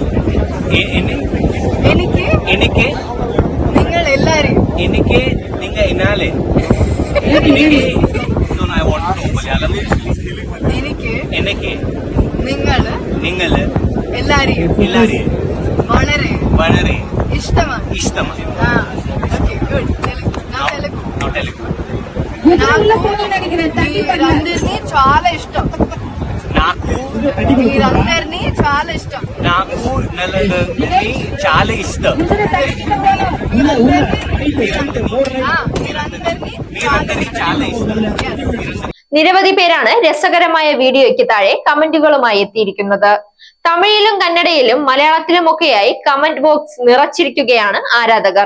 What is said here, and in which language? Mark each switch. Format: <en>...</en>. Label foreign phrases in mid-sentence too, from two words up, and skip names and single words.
<ml>എനിക്ക് നിങ്ങൾ എല്ലാരെയും എനിക്ക് നിങ്ങൾ എല്ലാരെയും വളരെ വളരെ ఇష్టമാണ്.</ml> <te>మీరందరినీ చాలా ఇష్టం. మీరందరినీ చాలా ఇష్టం. నాకు చాలా ఇష్టం.</te> <ml>നിരവധി പേരാണ് രസകരമായ വീഡിയോയ്ക്ക് താഴെ കമന്റുകളുമായി എത്തിയിരിക്കുന്നത്. തമിഴിലും കന്നഡയിലും മലയാളത്തിലുമൊക്കെയായി</ml> <en>comment box</en> <ml>നിറച്ചിരിക്കുകയാണ് ആരാധകർ.</ml>